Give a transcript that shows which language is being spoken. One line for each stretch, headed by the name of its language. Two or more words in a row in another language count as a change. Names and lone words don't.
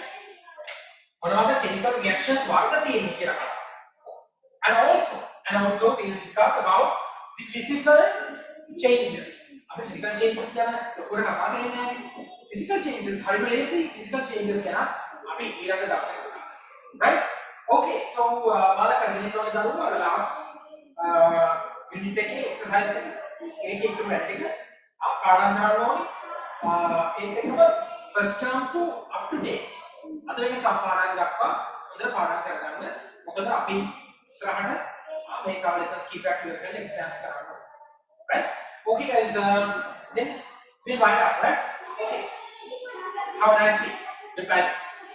Sinhala: මොනවද
English: chemical reactions
Sinhala: වර්ග තියෙන්නේ කියලා කතා කරමු.
English: And also we'll discuss about the physical changes.
Sinhala: අපි
English: physical changes
Sinhala: ගැන ලොකුවට කතා කරන්නේ නැහැ.
English: Physical changes
Sinhala: හරිම ලේසි.
English: Physical changes
Sinhala: ගැන අපි ඊළඟ දවසේ කතා කරමු. Right?
English: Okay, so
Sinhala: මාලා කරගෙන යනවා දරුවෝ අර
English: last unit
Sinhala: එකේ exercise එක ඒකේ ඉතුරු වැඩ ටික පාඩම් කරන්න ඕනේ.
English: ඒකම first term to up to date.
Sinhala: අද වෙන පාඩම් දක්වා හොඳට පාඩම් කරගන්න. මොකද අපි ඉස්සරහට මේ කාලෙසස් කීපයක් ඉවර කරලා exams කරන්න ඕනේ.
English: Right? Okay guys, then we'll wind up, right? Okay. Have a nice week. Goodbye.